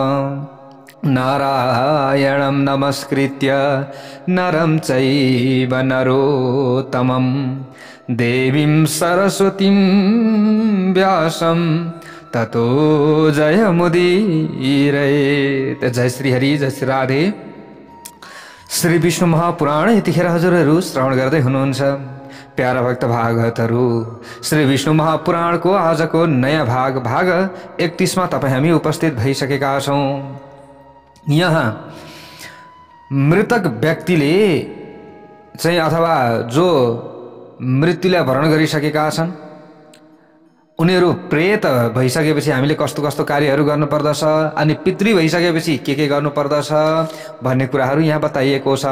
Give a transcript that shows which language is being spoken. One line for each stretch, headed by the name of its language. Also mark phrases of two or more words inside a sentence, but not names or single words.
Sanskrit: नारायणं नमस्कृत्य नरं चैव नरोत्तमं देवीं सरस्वतीं व्यासं ततो जयमुदीरयेत्।
Nepali: जय श्री हरि, जय श्री राधे। श्री विष्णु महापुराण यतिखेर हजुरहरू श्रवण गर्दै हुनुहुन्छ। प्यारा भक्त भागवतहरू, श्री विष्णु महापुराणको आजको नयाँ भाग 31 मा तपाईँ हामी उपस्थित भइसकेका छौँ। यहाँ मृतक व्यक्तिले चाहिँ अथवा जो मृत्युलाई वरण गरिसकेका छन् उनीहरू प्रेत भइसकेपछि हामीले कस्तो कस्तो कार्यहरू गर्नुपर्दछ, अनि पितृ भइसकेपछि के गर्नुपर्दछ भन्ने कुराहरू यहाँ बताइएको छ।